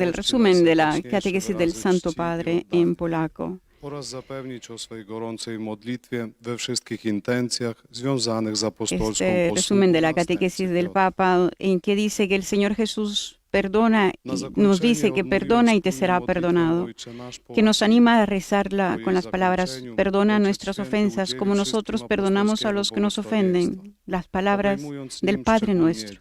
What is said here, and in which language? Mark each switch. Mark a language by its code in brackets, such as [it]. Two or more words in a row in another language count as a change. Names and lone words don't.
[es] del resumen de la catequesis del Santo Padre en polaco. [pl] oraz zapewnić o swej gorącej modlitwie we wszystkich intencjach związanych z apostolską [es] Este resumen de la catequesis del Papa, en que dice que el Señor Jesús perdona, nos dice que perdona y te será perdonado, que nos anima a rezarla con las palabras: perdona nuestras ofensas como nosotros perdonamos a los que nos ofenden, las palabras del Padre nuestro.